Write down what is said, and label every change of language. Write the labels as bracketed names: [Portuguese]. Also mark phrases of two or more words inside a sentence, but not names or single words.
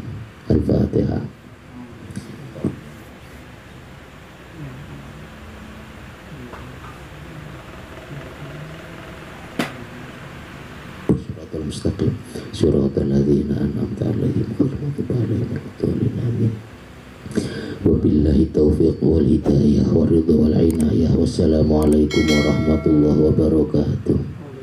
[Arabic] Al-Fatihah. الصراط المستقيم صراط الذين أنعمت عليهم غير المغضوب عليهم ولا الضالين. Amin. وبالله التوفيق والهداية والرضا والعناية. والسلام عليكم ورحمة الله وبركاته.